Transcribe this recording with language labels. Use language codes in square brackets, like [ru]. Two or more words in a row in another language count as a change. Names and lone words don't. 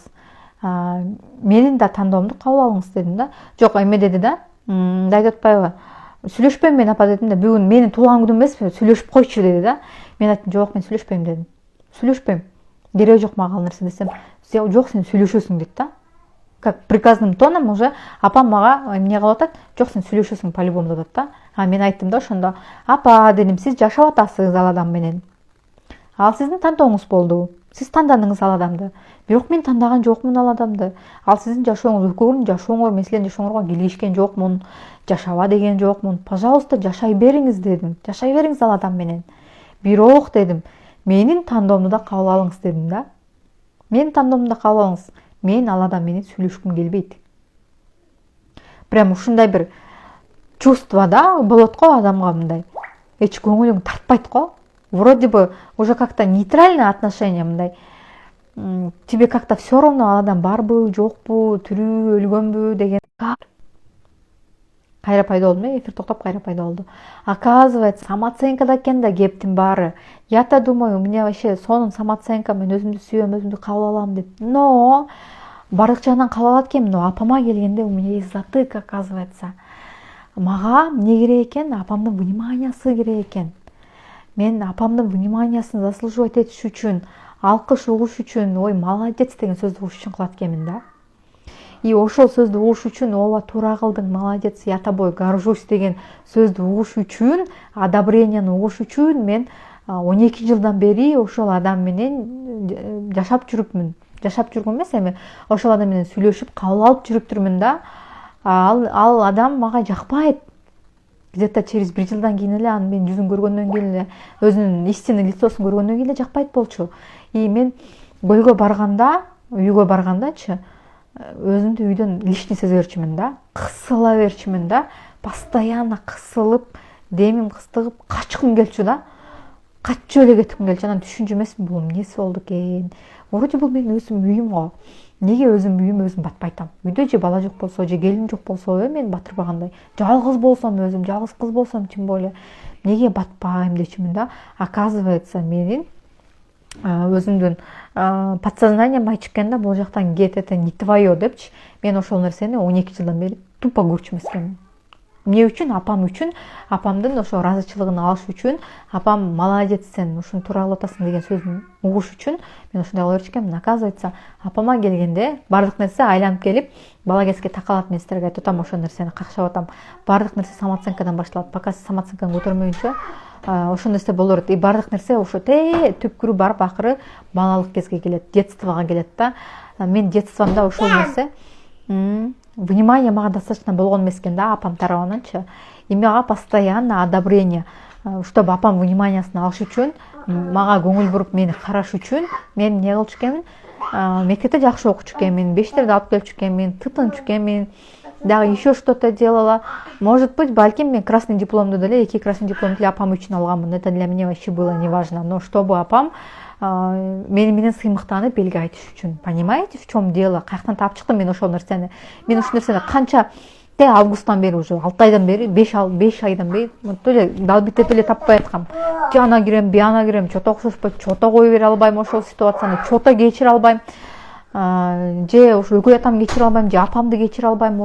[ky] Менин да тандоомду кабыл алыңыз дедим да. Жок, эме деди да. Мындай деп атпайбы? Сүйлөшпөйм мен апа дедим да. Бүгүн менин туулган күнүм эмеспи? Сүйлөшүп койчу деди да. Мен айттым, жок, мен сүйлөшпөйм дедим. Сүйлөшпөйм. Кереги жок мага ал нерсе десем, жок, сен сүйлөшөсүң дейт да. [ru] Как приказным тоном уже [ky] апам мага эмне кылып атат? Жок, сен сүйлөшөсүң по-любому деп атат да. Мен айттым да ошондо, апа дедим, сиз жашап атасыз ал адам менен. Ал сиздин тандооңуз болду. Сиз тандадыңыз ал адамды. Бирок мен тандаган жокмун ал адамды. Ал сиздин жашооңуз, экөөңүздүн жашооңор, мен силердин жашооңорго келишкен жокмун, жашаба деген жокмун. Пожалуйста, жашай бериңиз дедим. Жашай бериңиз ал адам менен. Бирок дедим, менин тандоомду да кабыл алыңыз дедим да. Менин тандоомду да кабыл алыңыз. Мен ал адам менен сүйлөшкүм келбейт. Прям ушундай бир чувство да болот го адамга, мындай. Эч көңүлүң тартпайт го. [ru] Вроде бы уже как-то нейтральное отношение, мындай. Тебе как-то все равно [ky] ал адам барбы, жокпу, тирүүбү, өлгөнбү деген. Кайра пайда болду, эфир токтоп кайра пайда болду. Оказывается, самооценкада экен да кептин баары. [ru] Я-то думаю, у меня вообще [ky] сонун самооценка, мен өзүмдү сүйөм, өзүмдү кабыл алам деп. Но бардык жагынан кабыл алат экенмин, но апама келгенде [ru] у меня есть затык, [ky] оказывается. Мага эмне керек экен? Апамдын вниманиясы керек экен. Мен апамдын вниманиясын заслуживать этиш үчүн, алкыш угуш үчүн, ой, молодец деген сөздү угуш үчүн кылат экенмин да. И ошол сөздү угуш үчүн, ооба, туура кылдың, [ru] молодец, я тобой горжусь [ky] деген сөздү угуш үчүн, одобренияны угуш үчүн мен 12 жылдан бери ошол адам менен жашап жүрүпмүн. Жашап жүргөн эмес, эми ошол адам менен сүйлөшүп, кабыл алып жүрүптүрмүн да. Ал адам мага жакпайт. [ru] Где-то через [ky] 1 жылдан кийин эле анын менин жүзүн көргөндөн кийин эле, өзүнүн истинный лицосун көргөндөн кийин эле жакпайт болчу. И мен көйгө барганда, үйгө баргандачы, өзүмдү үйдөн лишний сезе берчүмүн да, кысыла берчүмүн да, постоянно кысылып, демим кыстыгып, качкым келчү да. Качып эле кетким келчү. Анан түшүнчү эмесмин, бул эмнеси болду экен? Вроде бул менин өзүм үйүм го. Неге өзүм үйүм өзүм батпайтам? Үйдө же бала жок болсо, же келин жок болсо, мен батырбагандай. Жалгыз болсом өзүм, жалгыз кыз болсом [ru] тем более, [ky] неге батпайм дечүмүн да. Оказывается, менин өзүмдүн подсознанием айтчу экен да, бул жактан кет, [ru] это не твое депчи. [ky] Мен ошол нерсени 12 жылдан бери тупо көрчү эмес экенмин. Эмне үчүн? Апам үчүн, апамдын ошо ыраазычылыгын алыш үчүн, апам молодец, сен ушуну туура кылып атасың деген сөзүн угуш үчүн мен ошондой кыла берчү экенмин. Оказывается, апама келгенде бардык нерсе айланып келип, бала кезге такалат, мен силерге айтып атам, ошол нерсени какшап атам. Бардык нерсе самооценкадан башталат. Пока сиз самооценканы көтөрмөйүнчө, ошол нерсе боло берет. И бардык нерсе ошо түпкүрү барып акыры балалык кезге келет, детствого келет да. Мен детствомдо ошол нерсе внимание мага достаточно болгон эмес экен да, апам тарабынанчы. И мага [ru] постоянно одобрение, чтобы [ky] апам вниманиясын алыш үчүн, мага көңүл буруп мени караш үчүн мен эмне кылчу экенмин? Мектепте жакшы окучу экенмин, бештерди алып келчү экенмин, тытынчу экенмин, дагы [ru] еще что-то делала. Может быть, [ky] балким мен красный дипломду деле, 2 красный дипломду деле апам үчүн алганмын. [ru] Это для меня вообще было неважно. Но чтобы [ky] апам мени менен сыймыктанып элге айтыш үчүн. [ru] Понимаете, в чем дело? [ky] Каяктан таап чыктым мен ошол нерсени? Мен ушул нерсени канча августтан бери, уже 6 айдан бери, 5 айдан бери эле далбитеп эле таппай аткам. Жана кирем, бияна кирем, чото окшошпойт, чото кое бере албайм ошол ситуацияны, чото кечире албайм. Же ушу экөө атам кечире албайм, же апамды кечире албайм.